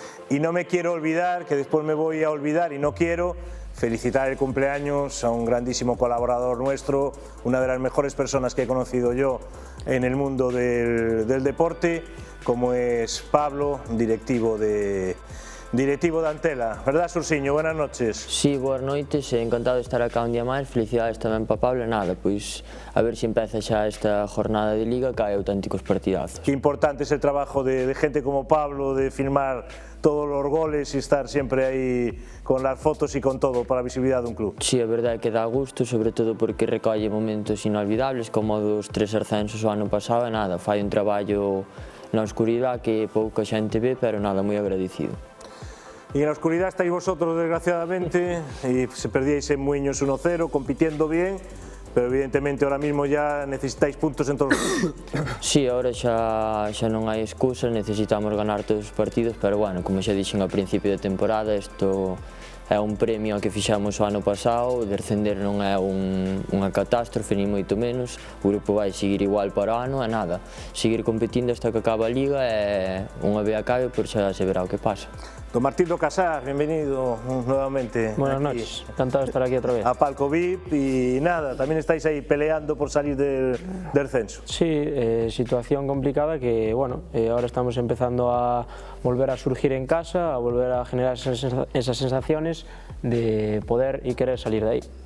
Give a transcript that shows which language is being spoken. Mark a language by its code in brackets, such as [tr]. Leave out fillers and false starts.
[es] Y no me quiero olvidar, que después me voy a olvidar y no quiero, felicitar el cumpleaños a un grandísimo colaborador nuestro, una de las mejores personas que he conocido yo en el mundo del deporte, como es Pablo, directivo de Antela. ¿Verdad, Sursiño? Buenas noches. [gl] Sí, boas noites, encantado de estar acá un día máis, felicidades tamén para Pablo, e nada, pois a ver se empeza xa esta jornada de Liga, que hai auténticos partidazos. [es] Qué importante es el trabajo de gente como Pablo, de filmar todos los goles y estar siempre ahí con las fotos y con todo para la visibilidad de un club. [gl] Sí, a verdade é que dá gusto, sobre todo porque recolle momentos inolvidables, como dos 3 ascensos o ano pasado, e nada, fai un traballo na oscuridade que pouca xente ve, pero nada, moi agradecido. [es] Y en la oscuridad estáis vosotros, desgraciadamente, y se perdíais en Muiños 1-0, compitiendo bien, pero evidentemente ahora mismo ya necesitáis puntos en todos los... [gl] Sí, ahora xa non hai excusa, necesitamos ganar todos os partidos, pero bueno, como xa dixen ao principio de temporada, isto é un premio que fixamos o ano pasado, descender non é unha catástrofe, ni moito menos, o grupo vai seguir igual para o ano, e nada, seguir competindo hasta que acaba a Liga é unha vea cabe, por xa se verá o que pasa. [es] Don Martín do Casar, bienvenido nuevamente. Buenas noches, encantado de estar aquí otra vez. A Palco VIP y nada, también estáis ahí peleando por salir del descenso. Sí, situación complicada que bueno, ahora estamos empezando a volver a surgir en casa, a volver a generar esas sensaciones de poder y querer salir de ahí.